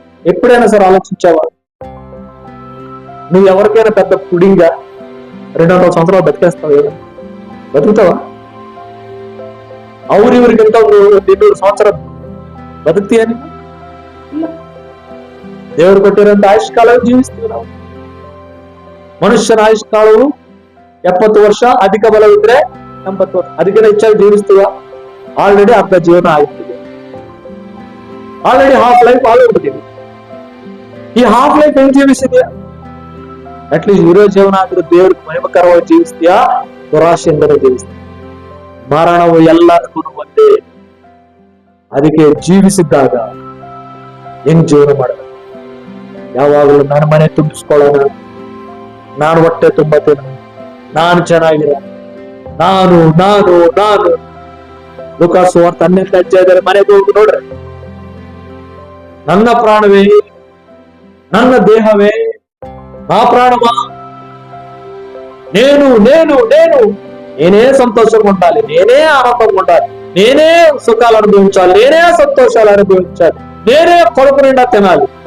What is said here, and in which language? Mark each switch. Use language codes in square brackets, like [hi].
[te] ఎప్పుడైనా సరే ఆలోచించావా? నువ్వు ఎవరికైనా పెద్ద పుడింగా 200 సంవత్సరాలు బతికేస్తావు? ఏమైనా బతుకుతావా? ఊరికి వెళ్తావు నువ్వు 200 సంవత్సరాలు బతుకుతీ అని? దేవుడు కొట్టారంత ఆయుష్కాలం జీవిస్తున్నావు. [kn] ಮನುಷ್ಯನ ಆಯುಷ್ಕಾಲವು 70 ವರ್ಷ, ಅಧಿಕ ಬಲವಿದ್ರೆ 80 ವರ್ಷ. ಅದಕ್ಕಿಂತ ಹೆಚ್ಚಾಗಿ ಜೀವಿಸ್ತೀವ? ಆಲ್ರೆಡಿ ಅರ್ಧ ಜೀವನ ಆಗ್ತಿದೆ, ಆಲ್ರೆಡಿ ಹಾಫ್ ಲೈಫ್ ಆಗೋಗ್ಬಿಟ್ಟಿದೆ. ಈ ಹಾಫ್ ಲೈಫ್ ಹೆಂಗ್ ಜೀವಿಸಿದ್ಯಾ? ಅಟ್ಲೀಸ್ಟ್ ಇರೋ ಜೀವನ ಆದ್ರೂ ದೇವ್ರಿಗೆ ಮಹಿಮಕರವಾಗಿ ಜೀವಿಸ್ತೀಯಾ? ದುರಾಶೆಯಿಂದಲೇ ಜೀವಿಸ್ತೀಯ. ಮರಣವು ಎಲ್ಲರಿಗೂ ಒಂದೇ. ಅದಕ್ಕೆ ಜೀವಿಸಿದ್ದಾಗ ಹೆಂಗ್ ಜೀವನ ಮಾಡಬೇಕು? ಯಾವಾಗಲೂ ನನ್ನ ಮನೆ ತುಂಬಿಸ್ಕೊಳ್ಳೋಣ, ನಾನು ಹೊಟ್ಟೆ ತುಂಬತ್ತೇನೆ, ನಾನು ಚೆನ್ನಾಗಿರ, ನಾನು ನಾನು ನಾನು ಲೂಕಾಸ್ ಸುವಾರ್ತೆ 12ನೇ ಅಧ್ಯಾಯದಲ್ಲಿ ಮನೆಗೆ ಹೋಗಿ ನೋಡ್ರಿ. ನನ್ನ ಪ್ರಾಣವೇ, ನನ್ನ ದೇಹವೇ, [te] నా ప్రాణమా, నేను నేను నేను నేనే సంతోషంగా ఉండాలి, నేనే ఆనందంగా ఉండాలి, నేనే సుఖాలు అనుభవించాలి, నేనే సంతోషాలు అనుభవించాలి, నేనే కడుపు నిండా తినాలి.